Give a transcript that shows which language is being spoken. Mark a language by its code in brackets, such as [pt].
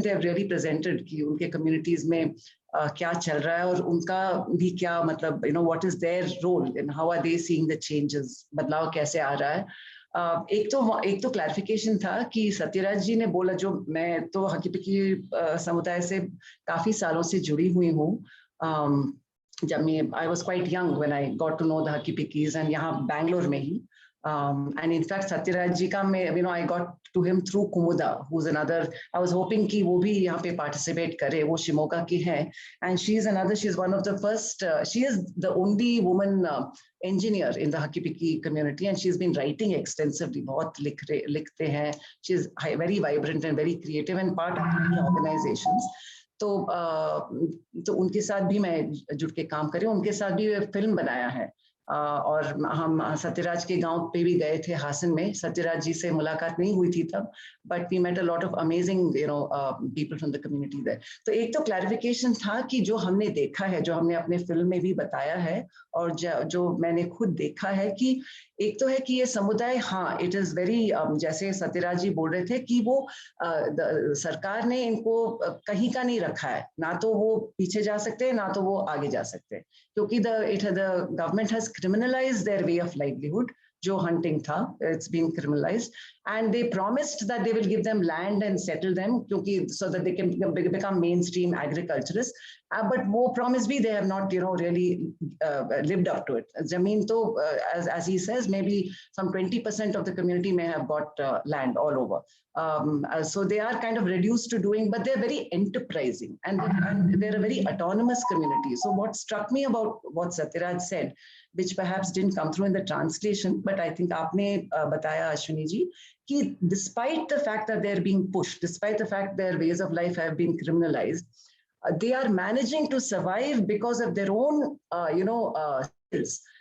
[en] They have really presented [hi] कि उनके communities में क्या चल रहा है और उनका भी क्या मतलब [en] what is their role and how are they seeing the changes, [hi] बदलाव कैसे आ रहा है। एक तो क्लैरिफिकेशन था कि सत्यराज जी ने बोला, जो मैं तो हकी पिकी समुदाय से काफी सालों से जुड़ी हुई हूँ। जब मैं [en] I was quite young when I got to know the Haki Pikis and [hi] यहाँ बैंगलोर में ही [en] and in fact [hi] सत्यराज जी का मैं [en] I got to him through Kumuda, who's another, I was hoping [hi] कि वो भी यहाँ पे participate करे, वो शिमोगा की है [en] and she's one of the first, she is the only woman engineer in the Haki Piki community and she's been writing extensively, [hi] बहुत लिखते हैं, [en] she's very vibrant and very creative and part of many organizations। [hi] तो उनके साथ भी मैं जुड़ के काम करी, उनके साथ भी फिल्म बनाया है और हम सत्यराज के गांव पे भी गए थे हासन में। सत्यराज जी से मुलाकात नहीं हुई थी तब, [en] But we met a lot of amazing people from the community there. [hi] तो एक तो क्लैरिफिकेशन था कि जो हमने देखा है, जो हमने अपने फिल्म में भी बताया है और जो मैंने खुद देखा है कि एक तो है कि ये समुदाय, हाँ [en] it is very, [hi] जैसे सत्यराज जी बोल रहे थे कि वो सरकार ने इनको कहीं का नहीं रखा है, ना तो वो पीछे जा सकते हैं [en] ना तो वो आगे जा सकते हैं, क्योंकि the government has criminalized their way of livelihood, [hi] जो hunting था, [en] it's been criminalized, and they promised that they will give them land and settle them, क्योंकि so that they can become mainstream agriculturists, but वो promise भी they have not really lived up to it। [hi] जमीन तो [en] as he says, maybe some 20% of the community may have got land all over। So they are kind of reduced to doing, but they're very enterprising and they're a very autonomous community। So what struck me about what Satyaraj said, which perhaps didn't come through in the translation, but I think [hi] आपने बताया अश्विनी जी कि [en] despite the fact that they're being pushed, despite the fact their ways of life have been criminalized, they are managing to survive because of their own skills।